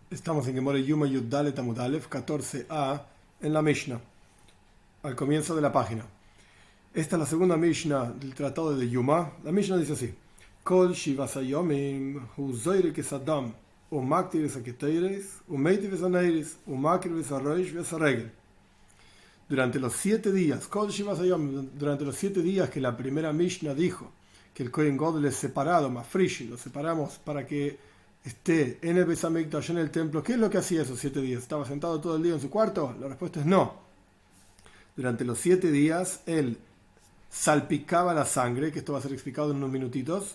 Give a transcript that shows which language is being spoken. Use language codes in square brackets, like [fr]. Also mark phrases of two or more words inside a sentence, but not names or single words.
[es] Estamos en Gemara Yuma [he] יוד דלת עמוד אלף [es] 14a en la Mishnah, al comienzo de la página. Esta es la segunda Mishnah del tratado de Yuma. La Mishnah dice así: [he] כל שבעת הימים הוא זורק את־הדם ומקטיר ואת־הקטרת ומטיב ואת־הנרות ומקריב ואת־הראש ואת־הרגל. [es] Durante los 7 días, [he] כל שבעת הימים, [es] durante los 7 días que la primera Mishnah dijo que el [he] כהן גדול [es] es separado, más frishi, lo separamos para que esté en el [he] בית המקדש, [es] en el templo. ¿Qué es lo que hacía esos 7 días? ¿Estaba sentado todo el día en su cuarto? La respuesta es no. Durante los 7 días él salpicaba la sangre, que esto va a ser explicado en unos minutitos.